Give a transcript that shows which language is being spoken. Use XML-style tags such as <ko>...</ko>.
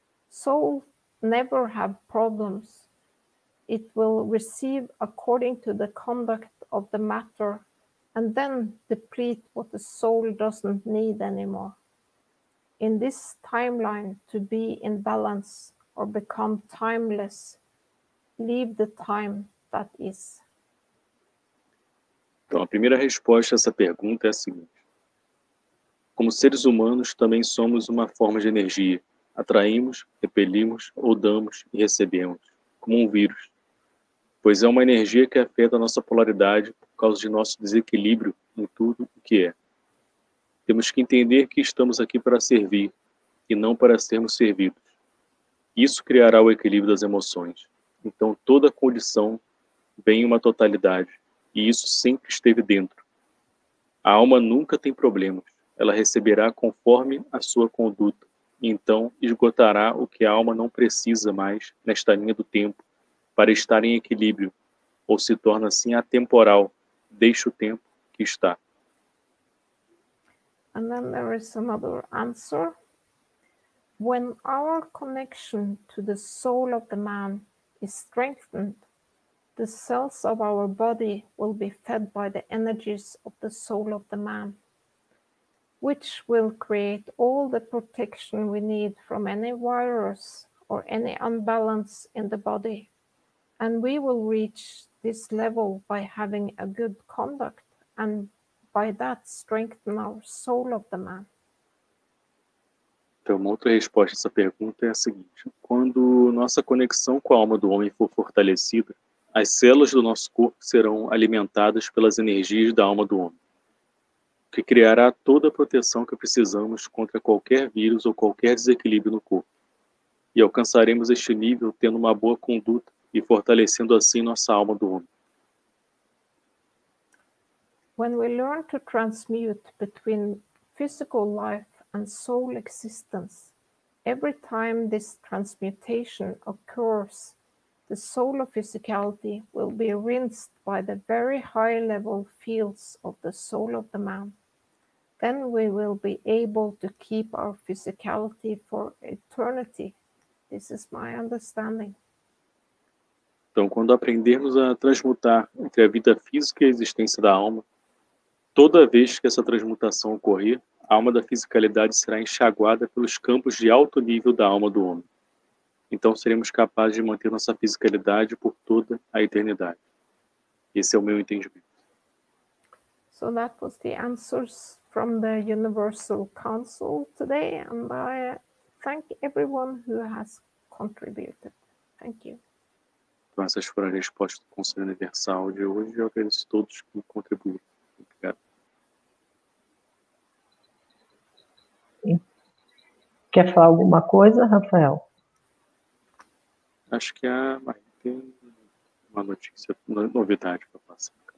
<en>Soul never have problems. It will receive according to the conduct of the matter, and then deplete what the soul doesn't need anymore. In this timeline, to be in balance or become timeless, leave the time that is.</en> <pt>Então, a primeira resposta a essa pergunta é a seguinte. Como seres humanos, também somos uma forma de energia. Atraímos, repelimos ou damos e recebemos, como um vírus. Pois é uma energia que afeta a nossa polaridade por causa de nosso desequilíbrio em tudo o que é. Temos que entender que estamos aqui para servir e não para sermos servidos. Isso criará o equilíbrio das emoções. Então, toda condição vem em uma totalidade, e isso sempre esteve dentro. A alma nunca tem problemas. Ela receberá conforme a sua conduta, e então esgotará o que a alma não precisa mais nesta linha do tempo para estar em equilíbrio, ou se torna assim atemporal, deixa o tempo que está.</pt> <en>And then there is another answer. When our connection to the soul of the man is strengthened, the cells of our body will be fed by the energies of the soul of the man, which will create all the protection we need from any virus or any unbalance in the body. And we will reach this level by having a good conduct and by that strengthen our soul of the man.</en> <pt>Então, uma outra resposta a essa pergunta é a seguinte. Quando nossa conexão com a alma do homem for fortalecida, as células do nosso corpo serão alimentadas pelas energias da alma do homem, o que criará toda a proteção que precisamos contra qualquer vírus ou qualquer desequilíbrio no corpo. E alcançaremos este nível tendo uma boa conduta e fortalecendo assim nossa alma do homem.</pt> <en>When we learn to transmute between physical life and soul existence, every time this transmutation occurs, the soul of physicality will be rinsed by the very high level fields of the soul of the man. Then we will be able to keep our physicality for eternity. This is my understanding.</en> <pt>Então, quando aprendermos a transmutar entre a vida física e a existência da alma, toda vez que essa transmutação ocorrer, a alma da fisicalidade será enxaguada pelos campos de alto nível da alma do homem. Então seremos capazes de manter nossa fisicalidade por toda a eternidade. Esse é o meu entendimento.</pt> <en>So that was the answers from the Universal Council today, and I thank everyone who has contributed. Thank you.</en> <pt>Então essas foram as respostas do Conselho Universal de hoje. Eu agradeço a todos que contribuíram. Obrigado. Quer falar alguma coisa, Rafael? Acho que a Maria tem uma notícia, novidade para passar.</pt>